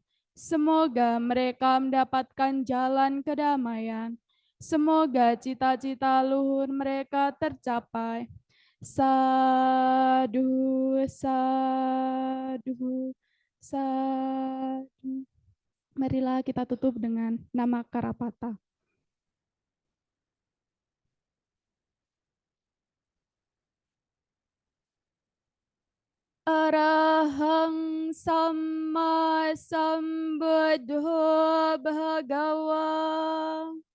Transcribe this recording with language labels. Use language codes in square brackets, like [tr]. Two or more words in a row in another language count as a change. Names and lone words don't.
[id] Semoga mereka mendapatkan jalan kedamaian. Semoga cita-cita luhur mereka tercapai. [pi] Sadu, sadu, sadu. [id] Marilah kita tutup dengan nama Karapata. [pi] Arahang Sama Sambuddho Bhagawa.